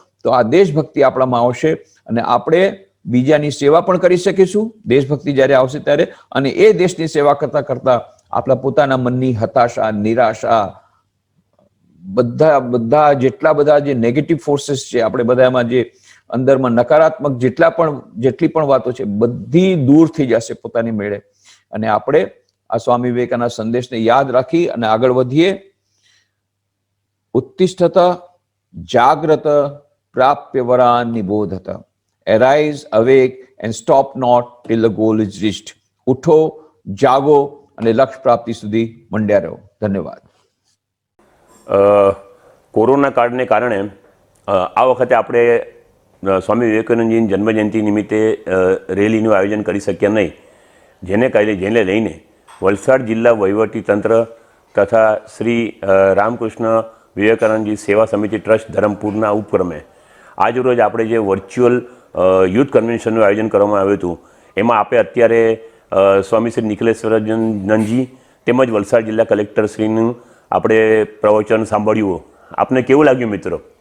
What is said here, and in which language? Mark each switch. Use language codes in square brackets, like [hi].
[gu] તો આ દેશભક્તિ આપણામાં આવશે, અને આપણે બીજાની સેવા પણ કરી શકીશું દેશભક્તિ જ્યારે આવશે ત્યારે, અને એ દેશની સેવા કરતા કરતા આપણા પોતાના મનની હતાશા, નિરાશા, બધા જેટલા બધા જે નેગેટિવ ફોર્सेस છે, આપણે બધામાં જે અંદરમાં નકારાત્મક જેટલી પણ વાતો છે, બધી દૂર થઈ જશે પોતાની મેળે. અને આપણે આ સ્વામી વિવેકાનંદના સંદેશને યાદ રાખી અને આગળ વધીએ. [sa] ઉત્તિષ્ઠત જાગ્રત પ્રાપ્ય Varan નિબોધત. [en] Arise, awake and stop not till the goal is reached. [gu] ઉઠો, જાગો અને લક્ષ્ય પ્રાપ્તિ સુધી મંડ્યા રહો. ધન્યવાદ. કોરોના કાળને કારણે આ વખતે આપણે સ્વામી વિવેકાનંદજીની જન્મજયંતિ નિમિત્તે રેલીનું આયોજન કરી શક્યા નહીં, જેને લઈને વલસાડ જિલ્લા વહીવટીતંત્ર તથા શ્રી રામકૃષ્ણ વિવેકાનંદજી સેવા સમિતિ ટ્રસ્ટ ધરમપુરના ઉપક્રમે આજરોજ આપણે જે વર્ચ્યુઅલ યુથ કન્વેન્શનનું આયોજન કરવામાં આવ્યું હતું, એમાં આપણે અત્યારે સ્વામી શ્રી નિખિલેશ્વરાનંદજી તેમજ વલસાડ જિલ્લા કલેક્ટરશ્રીનું આપણે પ્રવચન સાંભળ્યું. આપને કેવું લાગ્યું મિત્રો?